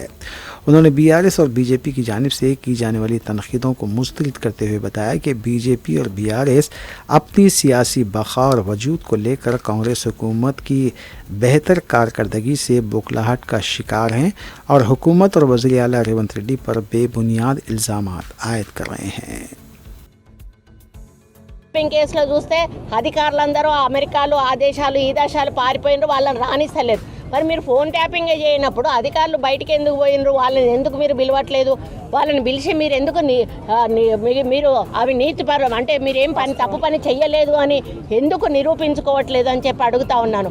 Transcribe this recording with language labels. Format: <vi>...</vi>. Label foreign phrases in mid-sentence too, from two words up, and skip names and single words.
<ur>انہوں نے BRS اور BJP کی جانب سے کی جانے والی تنقیدوں کو مسترد کرتے ہوئے بتایا کہ BJP اور BRS اپنی سیاسی بقا اور وجود کو لے کر کانگریس حکومت کی بہتر کارکردگی سے بوکھلاہٹ کا شکار ہیں اور حکومت اور وزیر اعلیٰ ریونت ریڈی پر بے بنیاد الزامات عائد کر رہے ہیں۔</ur> <te>కేసులో చూస్తే అధికారులందరూ అమెరికాలో ఆ దేశాలు ఈ దేశాలు పారిపోయినరు, వాళ్ళని రానిస్తలేదు. మరి మీరు</te> <en>phone tapping</en> <te>చేయనప్పుడు అధికారులు బయటికి ఎందుకు పోయినరు, వాళ్ళని ఎందుకు మీరు పిలవట్లేదు? వాళ్ళని పిలిచి మీరు ఎందుకు మీరు అవి నీతిపరం అంటే మీరేం తప్పు పని చెయ్యలేదు అని ఎందుకు నిరూపించుకోవట్లేదు అని చెప్పి అడుగుతా ఉన్నాను.</te>